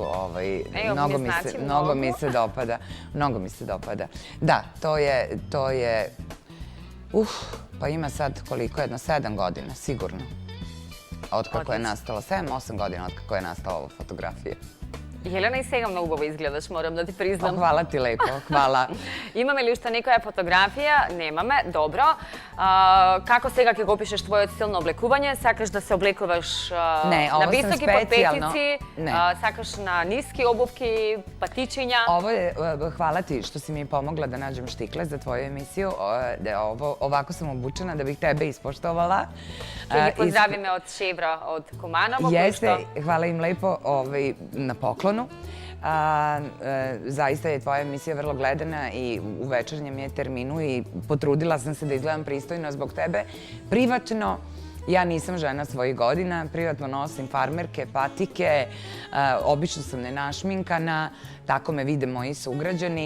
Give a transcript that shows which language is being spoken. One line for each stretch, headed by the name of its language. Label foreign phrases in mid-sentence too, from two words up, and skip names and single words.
Serbian: Mnogo mi se dopada. Mnogo mi se dopada. Da, to je... Pa ima sad koliko? Jedno 7 godina, sigurno. Od kako je nastala, 7-8 godina od kako je nastala ova fotografija.
Macedonian: Jelena, i сега много убаво изгледаш, морам да ти признам.
Serbian: Hvala ti lepo, hvala.
Macedonian: Имаме ли уште некоја фотографија? Немаме, добро. Како сега ќе го опишеш твојот стил на облекување? Сакаш да се облекуваш на високи подпетици? Сакаш на ниски обувки, патичиња?
Serbian: Ovo je, hvala ti što si mi pomogla da nađem štikle za tvoju emisiju. Ovako sam obučena da bih tebe ispoštovala.
Macedonian: Ќе ги поздравиме од Шевра, од Куманово.
Serbian: Jeste, hvala im lepo na poklonu. Zaista je tvoja emisija vrlo gledana i u večernjem je terminu i potrudila sam se da izgledam pristojno zbog tebe. Privatno, ja nisam žena svojih godina, privatno nosim farmerke, patike, obično sam nenašminkana, tako me vide moji sugrađani.